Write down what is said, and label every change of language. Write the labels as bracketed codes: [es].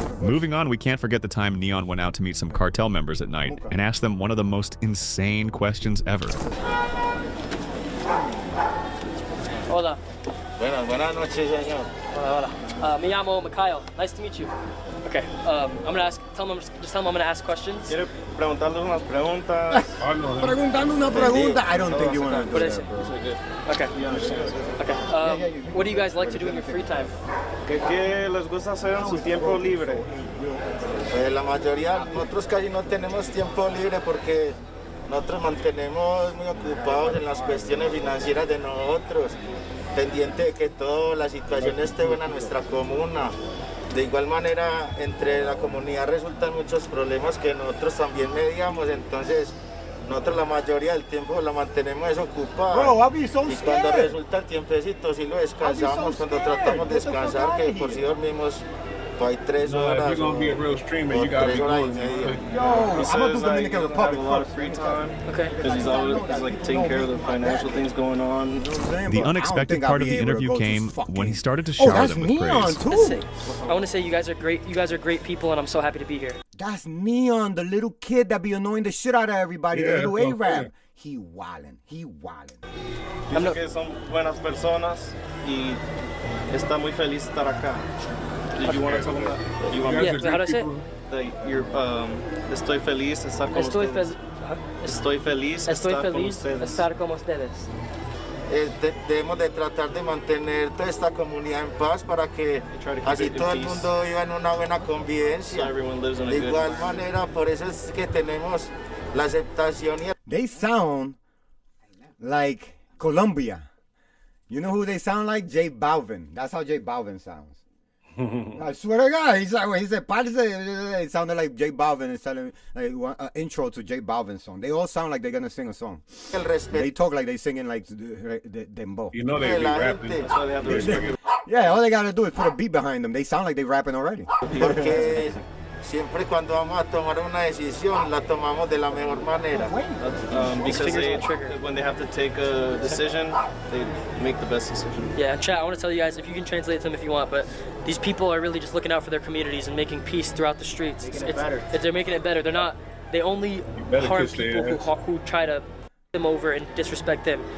[en] Moving on, we can't forget the time Neon went out to meet some cartel members at night and asked them one of the most insane questions ever. [es] Hola. Buenas noches, señor. Hola. Me llamo Mikhail. [en] Nice to meet you. Okay. I'm gonna ask. Just tell them I'm gonna ask questions. [es] ¿Quiere preguntarle unas preguntas? Preguntando una pregunta. [en] I don't think you want to do that, bro. Okay. Okay. What do you guys like to do in your free time? [es] ¿Qué les gusta hacer en su tiempo libre? La mayoría, nosotros casi no tenemos tiempo libre porque nosotros mantenemos muy ocupados en las cuestiones financieras de nosotros, pendiente de que toda la situación esté buena en nuestra comuna. De igual manera, entre la comunidad resultan muchos problemas que nosotros también mediamos, entonces nosotros la mayoría del tiempo la mantenemos desocupada. Y cuando resulta el tiempecito, sí lo descansamos, cuando tratamos de descansar, que por si dormimos hay 3 horas [en] if you're gonna be a real streamer, you gotta be going. He says like, he doesn't have a lot of free time. Okay. Because he's like taking care of the financial things going on. The unexpected part of the interview came when he started to shower them with praise. I want to say you guys are great. You guys are great people, and I'm so happy to be here. That's Neon, the little kid that be annoying the shit out of everybody, the little Arab. he wildin'. [es] Dice que son buenas personas y está muy feliz estar acá. [en] Did you want to tell them that? You want me how do I say it? That you're, [es] estoy feliz de estar con ustedes. Estoy feliz de estar con ustedes. Debemos de tratar de mantener toda esta comunidad en paz para que así todo el mundo viva en una buena convivencia. De igual manera, por eso es que tenemos la aceptación y... [en] They sound like Colombia. You know who they sound like? J Balvin. That's how J Balvin sounds. I swear to God, he said, it sounded like J Balvin is telling like an intro to J Balvin's song. They all sound like they're gonna sing a song. They talk like they singing like the dembow. You know they be rapping. That's why they have to respect it. Yeah, all they gotta do is put a beat behind them. They sound like they rapping already. [es] Porque siempre cuando vamos a tomar una decisión, la tomamos de la mejor manera. [en] Because when they have to take a decision, they make the best decision. Yeah, chat, I want to tell you guys, if you can translate to them if you want, but these people are really just looking out for their communities and making peace throughout the streets. They're making it better. They're not, they only harm people who try to them over and disrespect them.